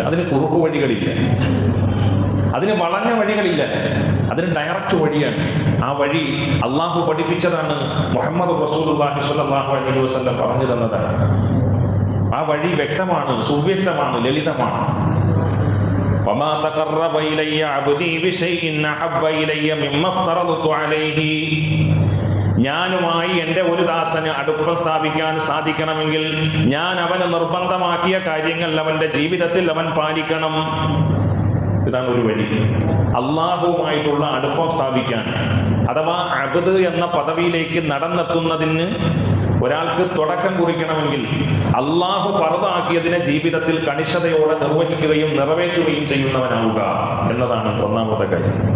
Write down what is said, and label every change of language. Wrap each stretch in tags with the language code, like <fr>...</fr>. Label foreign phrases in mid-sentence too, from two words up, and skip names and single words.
<ml>അതിന് കുറുക്കു വഴികളില്ല, അതിന് വളഞ്ഞ വഴികളില്ല, അതിന് ഡയറക്റ്റ് വഴിയാണ്. ആ വഴി അള്ളാഹു പഠിപ്പിച്ചതാണ്, മുഹമ്മദ്</ml> <ar>رسول الله صلى الله عليه وسلم</ar> <ml>പറഞ്ഞു തന്നതാണ്. ആ വഴി വ്യക്തമാണ്, സുവ്യക്തമാണ്, ലളിതമാണ്.</ml> <ar>وما تقرب إلي عبدي بشيء أحب إلي مما افترضت عليه.</ar> <ml>ഞാനുമായി എൻ്റെ ഒരു ദാസന് അടുപ്പം സ്ഥാപിക്കാൻ സാധിക്കണമെങ്കിൽ ഞാൻ അവന് നിർബന്ധമാക്കിയ കാര്യങ്ങൾ അവന്റെ ജീവിതത്തിൽ അവൻ പാലിക്കണം. ഇതാണ് ഒരു വഴി. അള്ളാഹുവുമായിട്ടുള്ള അടുപ്പം സ്ഥാപിക്കാൻ, അഥവാ അബ്ദ് എന്ന പദവിയിലേക്ക് നടന്നെത്തുന്നതിന് ഒരാൾക്ക് തുടക്കം കുറിക്കണമെങ്കിൽ അള്ളാഹു ഫർദാക്കിയതിനെ ജീവിതത്തിൽ കണിശതയോടെ നിർവഹിക്കുകയും നിറവേറ്റുകയും ചെയ്യുന്നവനാവുക എന്നതാണ് ഒന്നാമത്തെ കാര്യം.</ml>